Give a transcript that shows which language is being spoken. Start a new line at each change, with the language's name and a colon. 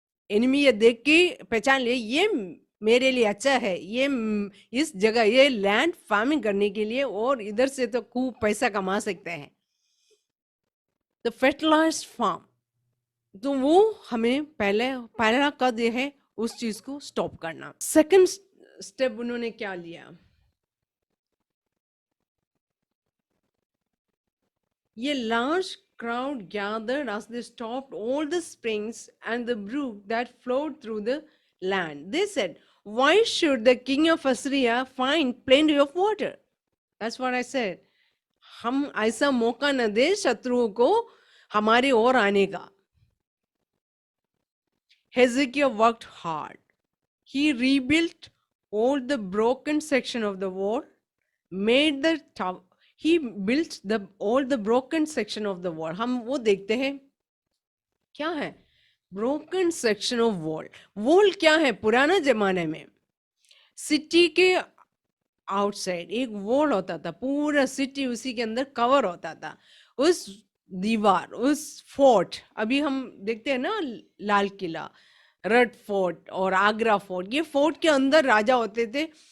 Hindi: Enemy ये देख के पहचान ले ये मेरे लिए अच्छा है, ये इस जगह ये लैंड फार्मिंग करने के लिए और इधर से तो खूब पैसा कमा सकते हैं, तो फर्टिलाइज्ड फार्म। तो वो हमें पहला कद ये है उस चीज को स्टॉप करना। सेकंड स्टेप उन्होंने क्या लिया, ये large
English: crowd gathered as they stopped all the springs and the brook that flowed through the land. They said, why should the king of Assyria find plenty of water? That's what I said.
Hindi: हम ऐसा मौका न दे शत्रुओं को हमारी ओर आने का।
English: Hezekiah worked hard. He rebuilt all the broken section of the wall, made the tower. He built all the broken section of the wall.
Hindi: हम वो देखते हैं क्या है broken section of wall. Wall क्या है? पुराना जमाने में सिटी के आउटसाइड एक वॉल होता था, पूरा सिटी उसी के अंदर कवर होता था। उस दीवार, उस फोर्ट, अभी हम देखते हैं ना लाल किला, रेड फोर्ट और आगरा फोर्ट, ये फोर्ट के अंदर राजा होते थे।